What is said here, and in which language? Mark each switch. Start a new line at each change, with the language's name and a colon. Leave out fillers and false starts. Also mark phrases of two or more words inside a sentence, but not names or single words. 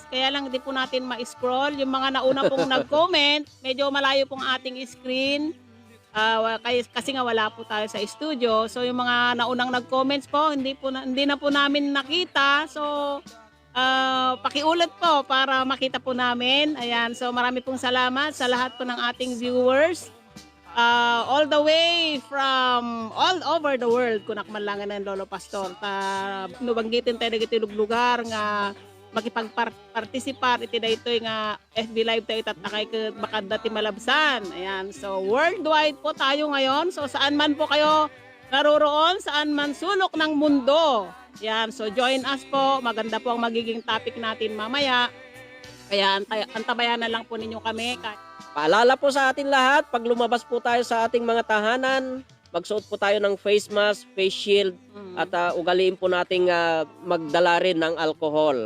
Filipino: Kaya lang hindi po natin ma-scroll. Yung mga nauna pong nag-comment, medyo malayo pong ating screen. Kasi nga wala po tayo sa studio. So yung mga naunang nag-comments po, hindi na po namin nakita. So pakiulit po para makita po namin. Ayan, so marami pong salamat sa lahat po ng ating viewers.
English: All the way from all over the world
Iloko: kunak man lang ng Lolo Pastor nubanggitin tayo dagiti lugar nga makipagpartisipar iti daytoy nga FB Live tayo tatakay ket bakad dati malabsan.
Filipino: Ayan, so worldwide po tayo ngayon. So saan man po kayo naroroon, saan man sulok ng mundo. Ayan, so join us po. Maganda po ang magiging topic natin mamaya. Kaya antabayan na lang po ninyo kami. Paalala po sa atin lahat, pag lumabas po tayo sa ating mga tahanan, magsuot po tayo ng
English: face mask, face shield,
Filipino: at ugaliin po nating magdala rin ng alcohol.